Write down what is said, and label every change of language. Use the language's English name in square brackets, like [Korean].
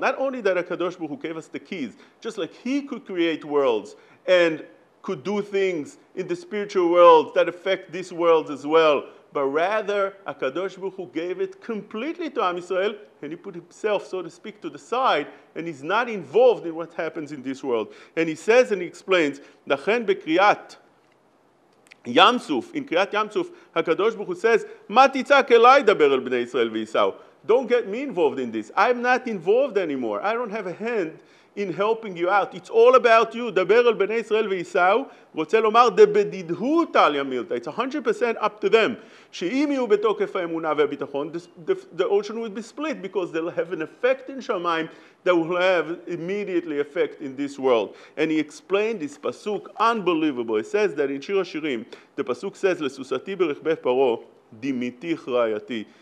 [English] Not only that HaKadosh Baruch Hu gave us the keys, just like He could create worlds and could do things in the spiritual world that affect this world as well, but rather HaKadosh Baruch Hu gave it completely to Am Yisrael, and He put Himself, so to speak, to the side, and He's not involved in what happens in this world. And He says and He explains, Lachen bekriyat Yam Suf, in Kriyat Yam Suf, HaKadosh Baruch Hu says, [Hebrew] Ma titzak elai daber el bnei Yisrael v'yisau. [English] don't get me involved in this. I'm not involved anymore. I don't have a hand in helping you out. It's all about you. [Hebrew] דבר על בני ישראל וייסעו, רוצה לומר, דבדידהות עליה מילתא. [English] It's 100% up to them. [Hebrew] שאם יהיו בתוקף האמונה והביטחון, [English] the ocean would be split because they'll have an effect in שמיים that will have immediately effect in this world. And he explained this pasuk, unbelievable. It says that in שיר השירים, the pasuk says, [Hebrew] לסוסתי ברכבי פרעה, דימיתיך רעייתי.